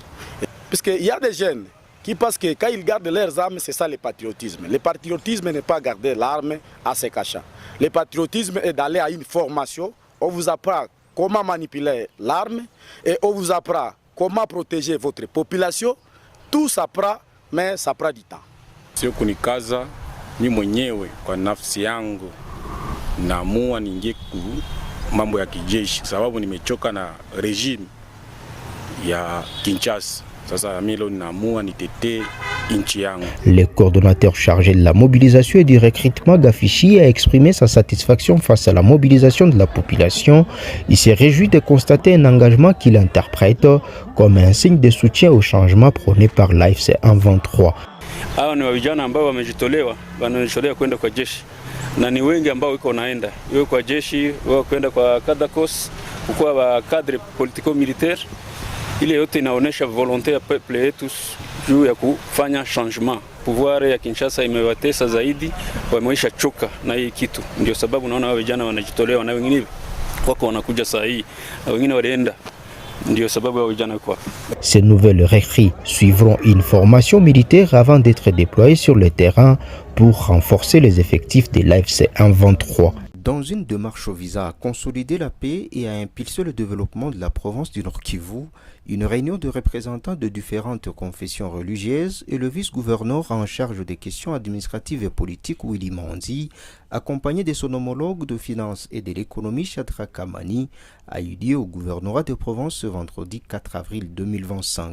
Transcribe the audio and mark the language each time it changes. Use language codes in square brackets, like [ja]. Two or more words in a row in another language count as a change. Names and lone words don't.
[fr] Puisqu'il y a des jeunes qui pensent que quand ils gardent leurs armes, c'est ça le patriotisme. Le patriotisme n'est pas garder l'arme à ses cachants. Le patriotisme est d'aller à une formation. On vous apprend comment manipuler l'arme et on vous apprend comment protéger votre population. Tout s'apprend, mais ça prend du temps. [sw] Sio kunikaza mimi mwenyewe kwa nafsi yangu naamua niingie mambo ya kijeshi sababu nimechoka na regime ya Kinshasa. Sasa mimi leo naamua nitetee nchi yangu. [fr] Le coordonnateur chargé de la mobilisation et du recrutement Gafichi a exprimé sa satisfaction face à la mobilisation de la population. Il s'est réjoui de constater un engagement qu'il interprète comme un signe de soutien au changement prôné par l'AFC M23. [sw] Hawa ni vijana ambao wamejitolewa kwenda kwa jeshi na ni wengi ambao wiko naenda iwe kwa jeshi wao kwenda kwa Kadakos kwa wa [fr] cadre politico militaire. [sw] Ile yote inaonesha volonté ya peuple yetu juu ya kufanya changement. Pouvoir ya Kinshasa imewatesa zaidi, wameisha choka na hii kitu. Ndio sababu naona vijana wanajitolewa na wengine wako wanakuja saa hii na wengine walienda. [fr] Ces nouvelles recrues suivront une formation militaire avant d'être déployées sur le terrain pour renforcer les effectifs de l'AFC M23. Dans une démarche visant à consolider la paix et à impulser le développement de la province du Nord Kivu, une réunion de représentants de différentes confessions religieuses et le vice-gouverneur en charge des questions administratives et politiques Willy Manzi, accompagné de son homologue de finances et de l'économie Chadra Kamani, a eu lieu au gouvernorat de province ce vendredi 4 avril 2025.